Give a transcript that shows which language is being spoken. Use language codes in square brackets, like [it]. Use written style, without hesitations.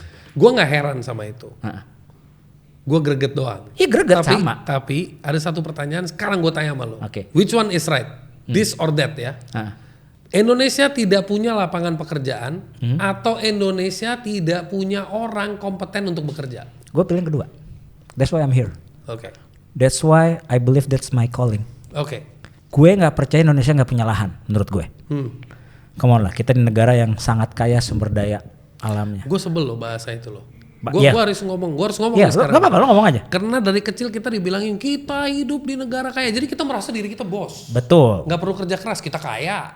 [id] Gue nggak heran sama itu. Gue greget doang. Iya greget sama. Tapi ada satu pertanyaan sekarang gue tanya sama lo. [en] Which one is right? This or that [id] ya? Indonesia tidak punya lapangan pekerjaan atau Indonesia tidak punya orang kompeten untuk bekerja? Gue pilih yang kedua. [en] That's why I'm here. [id] Oke. [en] That's why I believe that's my calling. [id] Oke. Gue nggak percaya Indonesia nggak punya lahan, menurut gue. [en] Come on [id] lah, kita di negara yang sangat kaya sumber daya alamnya. Gue sebel loh bahasa itu loh. Iya. Gue harus ngomong Iya, sekarang. gak apa-apa, lo ngomong aja. Karena dari kecil kita dibilangin kita hidup di negara kaya, jadi kita merasa diri kita bos. Betul. Nggak perlu kerja keras, kita kaya.